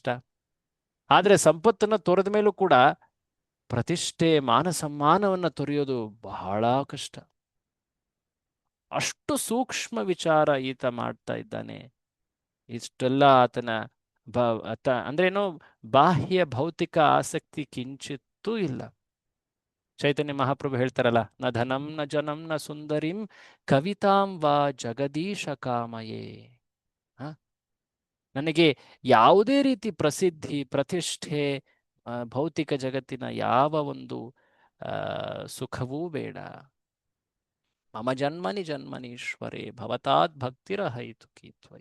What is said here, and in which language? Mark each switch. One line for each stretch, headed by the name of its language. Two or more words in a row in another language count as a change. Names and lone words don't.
Kannada: ಆದ್ರೆ ಸಂಪತ್ತನ್ನ ತೊರೆದ ಮೇಲೂ ಕೂಡ ಪ್ರತಿಷ್ಠೆ, ಮಾನ ಸಮ್ಮಾನವನ್ನ ತೊರೆಯೋದು ಬಹಳ ಕಷ್ಟ. ಅಷ್ಟು ಸೂಕ್ಷ್ಮ ವಿಚಾರ ಈತ ಮಾಡ್ತಾ ಇದ್ದಾನೆ. ಇಷ್ಟೆಲ್ಲ ಆತನ ಅಂದ್ರೇನು, ಬಾಹ್ಯ ಭೌತಿಕ ಆಸಕ್ತಿ ಕಿಂಚಿತ್ತೂ ಇಲ್ಲ. ಚೈತನ್ಯ ಮಹಾಪ್ರಭು ಹೇಳ್ತಾರಲ್ಲ,
Sanskrit: ನ ಧನಂ ನ ಜನಂ ನ ಸುಂದರಿಂ ಕವಿತಾಂ ವಾ ಜಗದೀಶ ಕಾಮಯೇ.
Kannada: ನನಗೆ ಯಾವುದೇ ರೀತಿ ಪ್ರಸಿದ್ಧಿ, ಪ್ರತಿಷ್ಠೆ, ಭೌತಿಕ ಜಗತ್ತಿನ ಯಾವ ಒಂದು ಸುಖವೂ ಬೇಡ.
Sanskrit: ಮಮ ಜನ್ಮನಿ ಜನ್ಮನೀಶ್ವರೇ ಭವತಾತ್ ಭಕ್ತಿರ ಹೈತುಕಿ ತ್ವಯಿ.